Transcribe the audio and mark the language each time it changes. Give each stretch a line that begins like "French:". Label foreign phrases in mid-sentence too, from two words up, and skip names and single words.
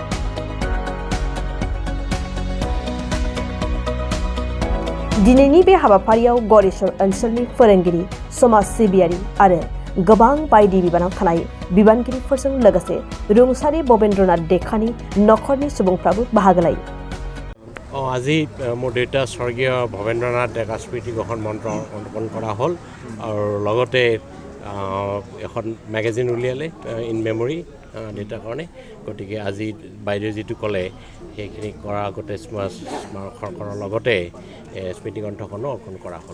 Bodo: दिनैनि बे हाबाफारियाव गरेश्वर ओनसोलनि फोरोंगिरि समाज सिबियारि आरो गोबां बायदि बिबानाव थानाय बिबानगिरिफोरजों लोगोसे रुंसारि बबेन्द्रनाथ देखानि नखरनि सुबुंफ्राबो बाहागो लायो।
Assamese: আজি মোৰ দেউতা স্বৰ্গীয় ভৱেন্দ্ৰনাথ ডেকা স্মৃতি গ্ৰহণ মন্ত্ৰ অংকন কৰা হ'ল আৰু লগতে এখন মেগাজিন উলিয়ালে
English: in memory
Assamese: দেউতাৰ কাৰণে। গতিকে আজি বাইদেউ যিটো ক'লে সেইখিনি কৰাৰ আগতে স্মাৰকখনৰ লগতে স্মৃতি গ্ৰন্থখনো অৰ্পণ কৰা হ'ল।